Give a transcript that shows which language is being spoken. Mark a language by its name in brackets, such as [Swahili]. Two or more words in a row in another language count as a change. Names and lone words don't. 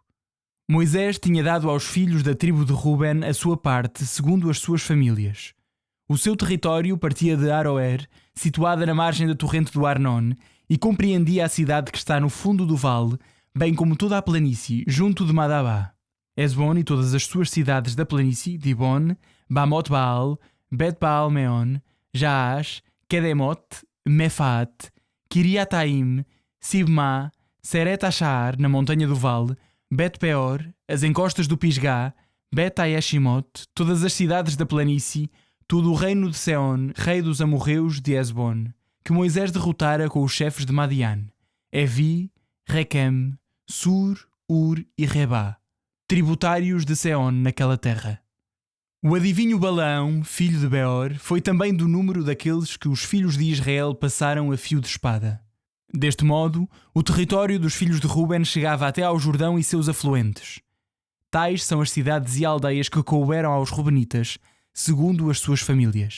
[Portuguese] Moisés tinha dado aos filhos da tribo de Ruben a sua parte, segundo as suas famílias. O seu território partia de Aroer, situada na margem da torrente do Arnon, e compreendia a cidade que está no fundo do vale, bem como toda a planície, junto de Madabá. Hesbon e todas as suas cidades da planície, Dibon, Bamot Baal, Bet Baal Meon, Jaash, Kedemot, Mefaat, Kiriataim, Sibma, Seret Ashar, na montanha do vale, Bet Peor, as encostas do Pisgá, Bet Ayeshimot, todas as cidades da planície, todo o reino de Seon, rei dos amorreus de Hesbon, que Moisés derrotara com os chefes de Madian, Evi, Requem, Sur, Ur e Rebá, tributários de Seon naquela terra. O adivinho Balaão, filho de Beor, foi também do número daqueles que os filhos de Israel passaram a fio de espada. Deste modo, o território dos filhos de Ruben chegava até ao Jordão e seus afluentes. Tais são as cidades e aldeias que couberam aos Rubenitas, segundo as suas famílias.